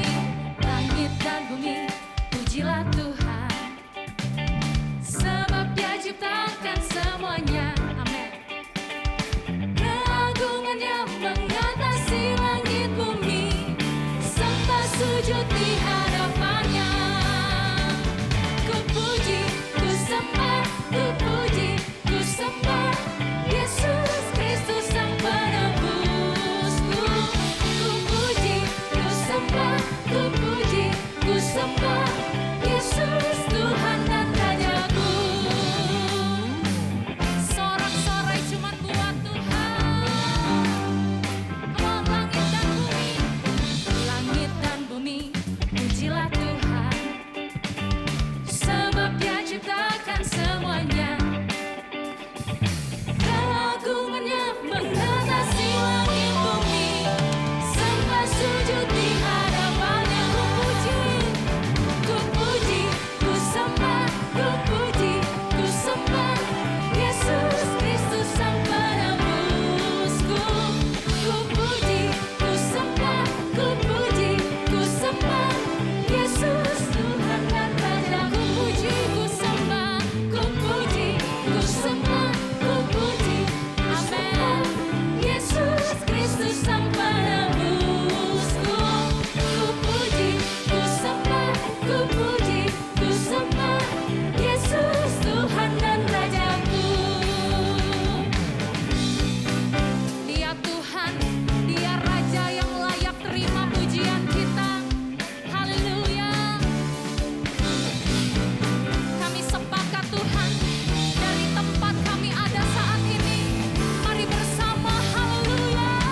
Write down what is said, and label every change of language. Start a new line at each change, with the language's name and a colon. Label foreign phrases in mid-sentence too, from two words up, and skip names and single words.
Indonesian: Langit dan bumi, pujilah Tuhan, sebab Dia ciptakan semuanya. Amin. Keagungannya mengatasi langit bumi, sembah sujud di hadapannya. Ku puji, ku sembah, ku puji, ku sembah Yesus Kristus Sang Penebusku. Ku puji, ku sembah, ku puji, ku sembah Yesus Tuhan dan Rajaku. Sorak-sorai cuma buat Tuhan.
English: Come on,
Indonesian: langit dan bumi, pujilah Tuhan, sebab Dia ciptakan semuanya. Keagungannya mengatasi langit bumi, sembah sujud di hadapannya. Ku puji, ku sembah, ku puji, ku sembah Yesus Kristus Sang Penebusku. Ku puji, ku sembah, ku puji, ku sembah Yesus Tuhan dan Raja. Ku puji, ku sembah, ku puji, ku sembah, ku puji, amin, Yesus Kristus Sang Penebusku. Ku puji, ku sembah, ku puji, ku sembah Yesus Tuhan dan Rajaku. Dia Tuhan, Dia Raja yang layak terima pujian kita. Haleluya. Kami sepakat Tuhan, dari tempat kami ada saat ini, mari bersama haleluya.